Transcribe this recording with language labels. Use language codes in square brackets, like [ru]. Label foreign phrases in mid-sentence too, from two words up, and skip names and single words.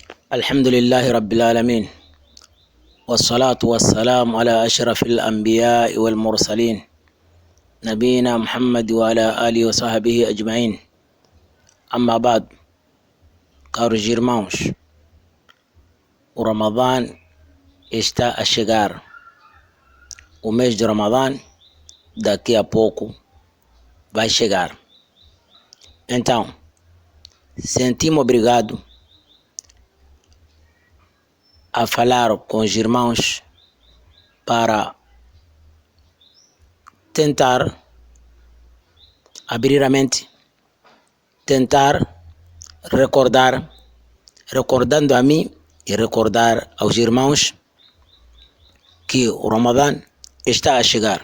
[ar] الحمد لله رب العالمين، والصلاة والسلام على أشرف الأنبياء والمرسلين نبينا محمد وعلى آله وصحبه أجمعين. أما بعد، [pt] caros irmãos, o Ramadã está a chegar. O mês de Ramadã daqui a pouco vai chegar. Então, senti-me obrigado a falar com os irmãos para tentar abrir a mente, tentar recordando a mim e recordar aos irmãos que o Ramadã está a chegar.